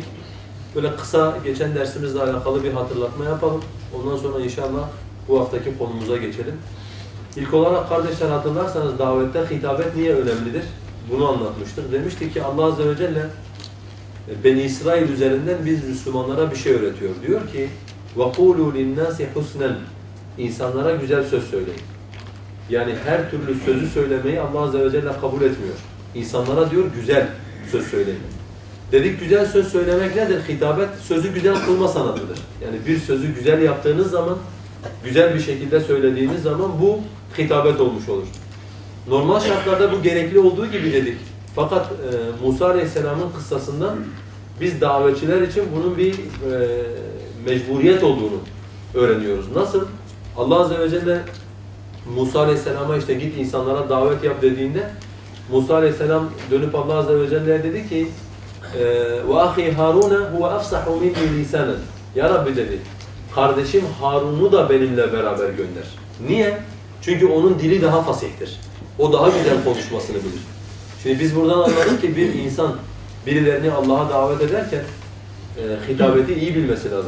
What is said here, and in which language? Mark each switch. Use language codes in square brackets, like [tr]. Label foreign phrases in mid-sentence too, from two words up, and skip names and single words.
[tr] Böyle kısa geçen dersimizle alakalı bir hatırlatma yapalım. Ondan sonra inşallah bu haftaki konumuza geçelim. İlk olarak kardeşler hatırlarsanız davette hitabet niye önemlidir? Bunu anlatmıştık. Demiştik ki Allah Azze ve Celle Beni İsrail üzerinden biz Müslümanlara bir şey öğretiyor. Diyor ki [ar] وَقُولُوا لِلنَّاسِ حُسْنًا [tr] İnsanlara güzel söz söyleyin. Yani her türlü sözü söylemeyi Allah Azze ve Celle kabul etmiyor. İnsanlara diyor güzel söz söyleyin. Dedik güzel söz söylemek nedir? Hitabet sözü güzel kılma sanatıdır. Yani bir sözü güzel yaptığınız zaman, güzel bir şekilde söylediğiniz zaman bu hitabet olmuş olur. Normal şartlarda bu gerekli olduğu gibi dedik. Fakat Musa Aleyhisselam'ın kıssasından biz davetçiler için bunun bir mecburiyet olduğunu öğreniyoruz. Nasıl? Allah Azze ve Celle Musa Aleyhisselam'a işte git insanlara davet yap dediğinde Musa Aleyhisselam dönüp Allah Azze ve Celle'ye dedi ki [ar] وَاَخِي هَارُونَ هُوَ أَفْسَحُ مِنِّي لِسَانًا [tr] Ya Rabbi dedi, kardeşim Harun'u da benimle beraber gönder. Niye? Çünkü onun dili daha fasihtir. O daha güzel konuşmasını bilir. Şimdi biz buradan anladık ki bir insan birilerini Allah'a davet ederken hitabeti iyi bilmesi lazım.